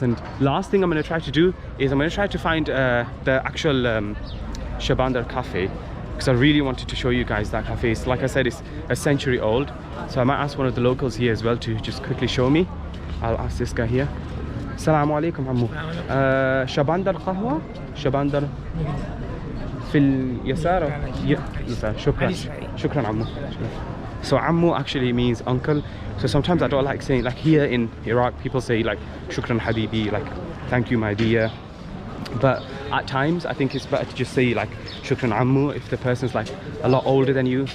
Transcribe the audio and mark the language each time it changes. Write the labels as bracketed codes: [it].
[en] And last thing I'm going to try to do is I'm going to try to find the actual Shabandar cafe, because I really wanted to show you guys that cafe. It's, like I said, it's a century old, so I might ask one of the locals here as well to just quickly show me. I'll ask this guy here. Assalamu alaikum عمو. Shabandar قهوة. [ar] Shabandar في اليسار. يسار. شكرا عمو. [en] So Ammu actually means uncle. So sometimes I don't like saying, like here in Iraq, people say like Shukran Habibi, like thank you my dear. But at times I think it's better to just say like Shukran Ammu if the person's like a lot older than you.